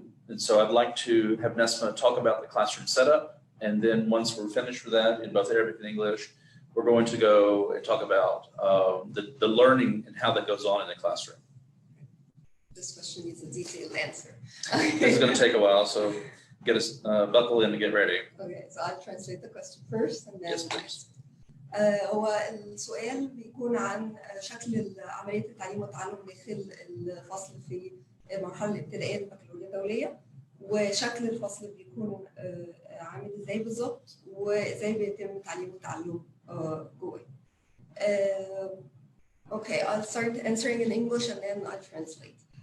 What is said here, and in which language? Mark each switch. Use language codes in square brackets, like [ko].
[en] And so I'd like to have Nesma talk about the classroom setup. And then once we're finished with that in both Arabic and English, we're going to go and talk about the learning and how that goes on in the classroom. This question needs a detailed answer. This is going to take a while, so get us buckle in and get ready. Okay, so I'll translate the question first and then. Yes, please. [ar] هو السؤال بيكون عن شكل عملية التعليم والتعلم داخل الفصل في المرحلة الابتدائية للبكالوريا الدولية، وشكل الفصل بيكون عامل ازاي بالظبط وازاي بيتم التعليم والتعلم جوه. [en] Okay, I'll start answering in English and then I'll translate.